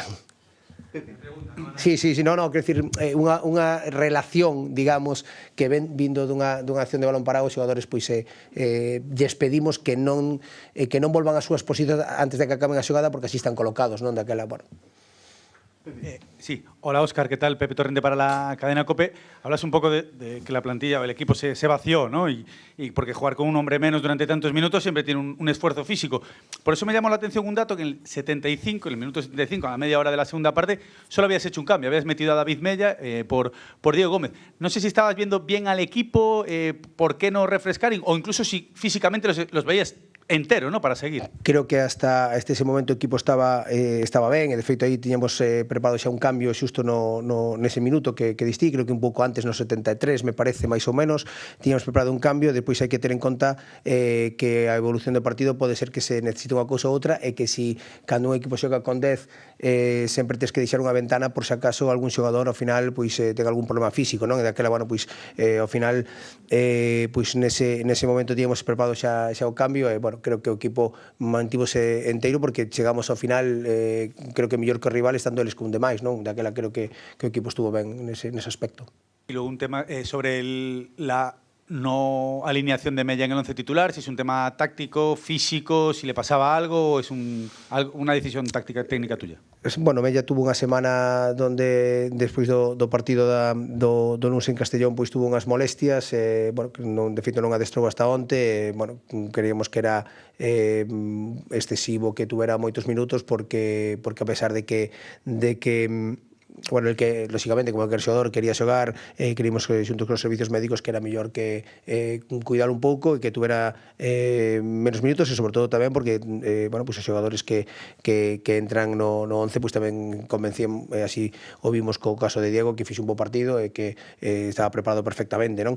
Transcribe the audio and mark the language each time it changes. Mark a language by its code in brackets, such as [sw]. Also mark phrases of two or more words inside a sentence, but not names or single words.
[gl] Sí, quero dicir, unha relación, digamos, que ven vindo dunha acción de balón parado, os xogadores pois lles pedimos que non volvan as súas posicións antes de que acaben a xogada, porque así están colocados, non, daquela, bueno. [es] Sí, hola Óscar, ¿qué tal? Pepe Torrente para la cadena COPE. Hablas un poco de que la plantilla o el equipo se vació, ¿no? Y porque jugar con un hombre menos durante tantos minutos siempre tiene un esfuerzo físico. Por eso me llamó la atención un dato que en el minuto 75, a la media hora de la segunda parte, solo habías hecho un cambio. Habías metido a David Mella por Diego Gómez. No sé si estabas viendo bien al equipo, por qué no refrescar, o incluso si físicamente los veías entero, ¿no?, para seguir. [gl] Creo que hasta ese momento o equipo estaba ben, e de feito aí tiñamos preparado xa un cambio xusto nese minuto que distí, creo que un pouco antes, no 73, me parece, máis ou menos, tiñamos preparado un cambio. Depois hai que ter en conta que a evolución do partido pode ser que se necesite unha cousa ou outra, e que si cando un equipo xoga con 10 sempre tens que deixar unha ventana por se acaso algún xogador ao final pois ten algún problema físico, non? E daquela, bueno, pois ao final pois nese momento tiñamos preparado xa o cambio, e bueno, creo que o equipo mantívose enteiro porque chegamos ao final creo que mellor que o rival estando eles con demais, non? Daquela creo que o equipo estuvo ben nese aspecto. [es] Y luego un tema sobre la no alineación de Mella en el 11 titular, si es un tema táctico, físico, si le pasaba algo o es una decisión táctica, técnica tuya. [gl] Bueno, Mella tuvo unha semana donde despois do partido do Nuns en Castellón pois tuvo unhas molestias, bueno, que de feito non adestrou hasta onte, bueno, creíamos que era excesivo que tuvera moitos minutos porque a pesar de que bueno, el que, lógicamente, como el xogador quería xogar, creímos que xuntos con os servicios médicos que era mellor que cuidar un pouco e que tuvera menos minutos, e sobre todo tamén porque, bueno, pues os xogadores que entran no 11 pues tamén convencían, así o vimos co caso de Diego, que fixe un bo partido e que estaba preparado perfectamente, non?